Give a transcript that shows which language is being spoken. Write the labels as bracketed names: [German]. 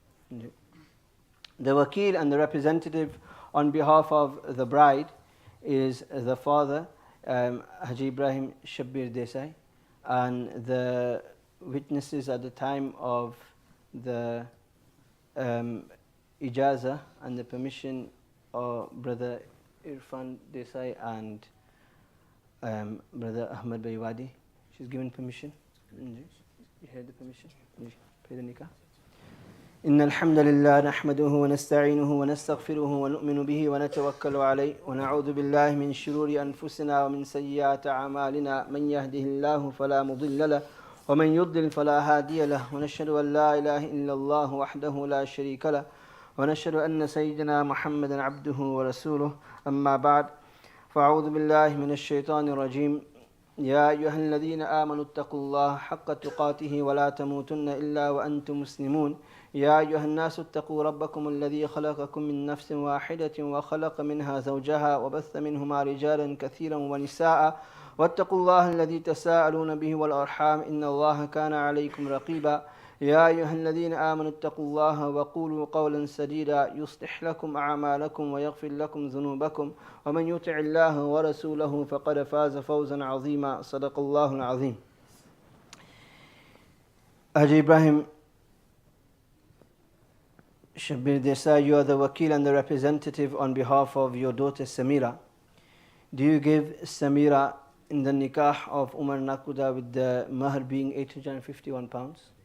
[English] The wakil and the representative on behalf of the bride is the father, Haji Ibrahim Shabbir Desai, and the witnesses at the time of the ijaza and the permission of Brother Irfan Desai and Brother Ahmad Baywadi. She's given permission. You heard the permission? Pay the nikah. [Arabic] إن الحمد لله نحمده ونستعينه ونستغفره ونؤمن به ونتوكل عليه ونعوذ بالله من شرور أنفسنا ومن سيئات أعمالنا من يهده الله فلا مضل له ومن يضلل فلا هادي له ونشهد أن لا إله إلا الله وحده لا شريك له ونشهد أن سيدنا محمدا عبده ورسوله أما بعد فأعوذ بالله من الشيطان الرجيم يا أيها الذين آمنوا اتقوا الله حق تقاته ولا تموتن إلا وأنتم مسلمون يا أيها الناس اتقوا ربكم الذي خلقكم من نفس واحدة وخلق منها زوجها وبث منهما رجالا كثيرا ونساء واتقوا الله الذي تساءلون به والأرحام إن الله كان عليكم رقيبا يا أيها الذين آمنوا اتقوا الله وقولوا قولا سديدا يصلح لكم أعمالكم ويغفر لكم ذنوبكم ومن يطع الله ورسوله فقد فاز فوزا عظيما صدق الله العظيم. [English] Haji Ibrahim Shabbir Desai, you are the wakil and the representative on behalf of your daughter Samira. Do you give Samira in the nikah of Umar Nakhuda with the mahr being 851 pounds?